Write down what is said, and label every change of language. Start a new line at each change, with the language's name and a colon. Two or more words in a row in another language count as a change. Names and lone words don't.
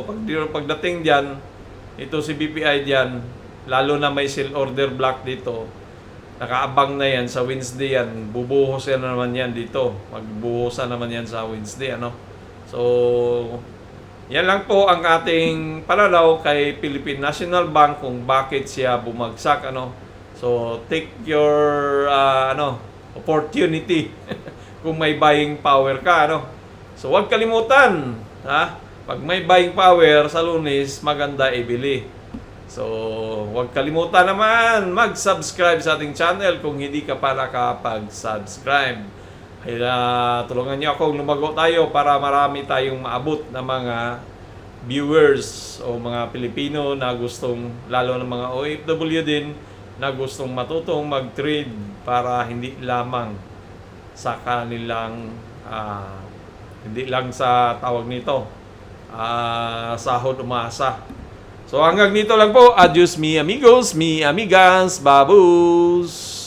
Filipino: Pagdating diyan, ito si BPI diyan, lalo na may
English: sell order block
Filipino: dito. Nakaabang na yan sa Wednesday yan. Bubuhos yan naman yan dito. Magbuhusan naman yan sa Wednesday, So, yan lang po ang ating pananaw kay Philippine National Bank kung bakit siya bumagsak, So,
English: take your opportunity
Filipino: kung may
English: buying power
Filipino: ka, So, huwag kalimutan, pag may
English: buying power
Filipino: sa Lunes, maganda ibili. So, huwag kalimutan naman mag-subscribe sa ating channel kung hindi ka pa nakapag-subscribe. Kaya tulungan niyo akong lumago tayo para marami tayong maabot na mga viewers o mga Pilipino na gustong, lalo ng mga OFW din, na gustong matutong mag-trade para hindi lamang sa kanilang hindi lang sa tawag nito sahod umasa. So hanggang dito lang po.
Spanish: Adios mi amigos, mi amigas, babus!